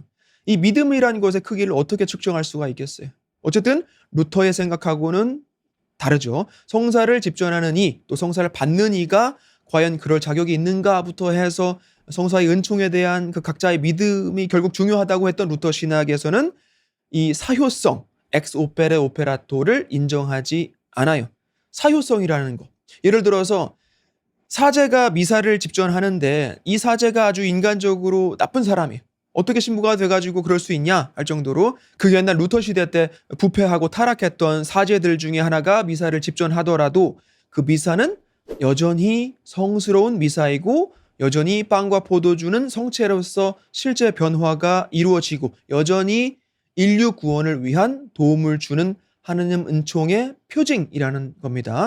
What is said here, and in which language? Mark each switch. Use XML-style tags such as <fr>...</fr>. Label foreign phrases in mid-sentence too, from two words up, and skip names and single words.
<ko>이 믿음이라는 것의 크기를 어떻게 측정할 수가 있겠어요? 어쨌든 루터의 생각하고는 다르죠. 성사를 집전하는 이, 또 성사를 받는 이가 과연 그럴 자격이 있는가부터 해서 성사의 은총에 대한 그 각자의 믿음이 결국 중요하다고 했던 루터 신학에서는 이 사효성,</ko> <la>ex opere operato</la> <ko>를 인정하지 않아요. 사효성이라는 거. 예를 들어서 사제가 미사를 집전하는데 이 사제가 아주 인간적으로 나쁜 사람이에요. 어떻게 신부가 돼가지고 그럴 수 있냐 할 정도로 그 옛날 루터 시대 때 부패하고 타락했던 사제들 중에 하나가 미사를 집전하더라도 그 미사는 여전히 성스러운 미사이고 여전히 빵과 포도주는 성체로서 실제 변화가 이루어지고 여전히 인류 구원을 위한 도움을 주는 하느님 은총의 표징이라는 겁니다.</ko>